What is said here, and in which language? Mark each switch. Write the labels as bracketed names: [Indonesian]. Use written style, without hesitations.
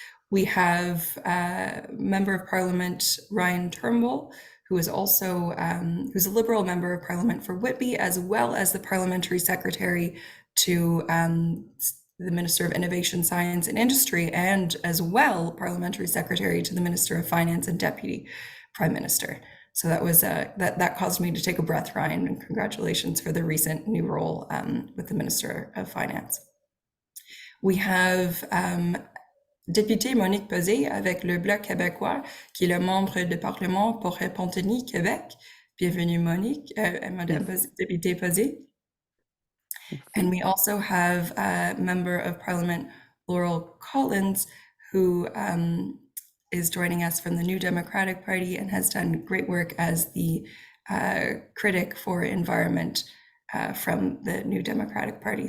[English] We have Member of Parliament Ryan Turnbull, who is also who's a Liberal Member of Parliament for Whitby, as well as the Parliamentary Secretary to the Minister of Innovation, Science and Industry, and as well Parliamentary Secretary to the Minister of Finance and Deputy Prime Minister. So that was that caused me to take a breath, Ryan, and congratulations for the recent new role with the Minister of Finance. [French] We have Députée Monique Pesé avec le Bloc québécois, qui est le membre de Parlement pour Repentigny, Québec. Bienvenue, Monique, Madame Députée Pesé. [English] And we also have Member of Parliament Laurel Collins, who is joining us from the New Democratic Party and has done great work as the critic for environment from the New Democratic Party.